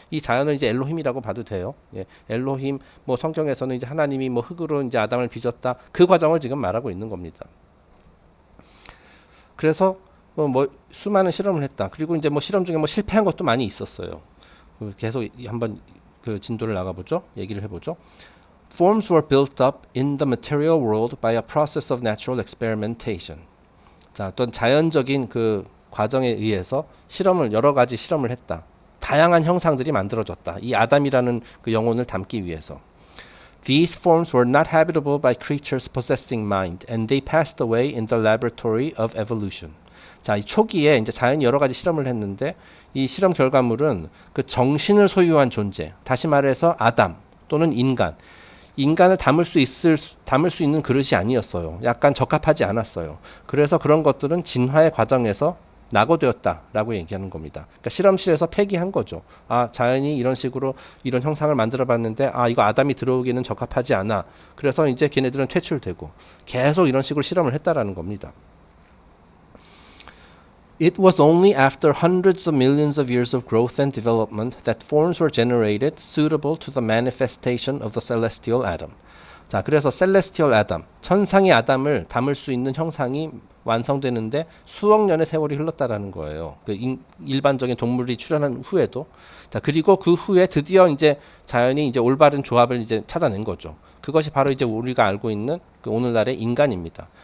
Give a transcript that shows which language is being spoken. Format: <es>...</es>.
<ko>이 자연을 이제 엘로힘이라고 봐도 돼요. 예. 엘로힘, 뭐 성경에서는 이제 하나님이 뭐 흙으로 이제 아담을 빚었다. 그 과정을 지금 말하고 있는 겁니다. 그래서 뭐 수많은 실험을 했다. 그리고 이제 뭐 실험 중에 뭐 실패한 것도 많이 있었어요. 계속 한번 그 진도를 나가보죠. 얘기를 해보죠.</ko> <en>Forms were built up in the material world by a process of natural experimentation.</en> <ko>자, 어떤 자연적인 그 과정에 의해서 여러 가지 실험을 했다. 다양한 형상들이 만들어졌다. 이 아담이라는 그 영혼을 담기 위해서.</ko> <en>These forms were not habitable by creatures possessing mind, and they passed away in the laboratory of evolution.</en> <ko>자, 이 초기에 이제 자연이 여러 가지 실험을 했는데 이 실험 결과물은 그 정신을 소유한 존재, 다시 말해서 아담 또는 인간을 담을 수 있는 그릇이 아니었어요. 약간 적합하지 않았어요. 그래서 그런 것들은 진화의 과정에서 낙오되었다라고 얘기하는 겁니다. 그러니까 실험실에서 폐기한 거죠. 아, 자연이 이런 식으로 이런 형상을 만들어 봤는데 아, 이거 아담이 들어오기는 적합하지 않아. 그래서 이제 걔네들은 퇴출되고 계속 이런 식으로 실험을 했다라는 겁니다.</ko> <en>It was only after hundreds of millions of years of growth and development that forms were generated suitable to the manifestation of the celestial atom.</en> <ko>자, 그래서</ko> <en>celestial atom,</en> <ko>천상의 아담을 담을 수 있는 형상이 완성되는데 수억 년의 세월이 흘렀다라는 거예요. 그 일반적인 동물이 출현한 후에도. 자, 그리고 그 후에 드디어 이제 자연이 이제 올바른 조합을 이제 찾아낸 거죠. 그것이 바로 이제 우리가 알고 있는 그 오늘날의 인간입니다.</ko>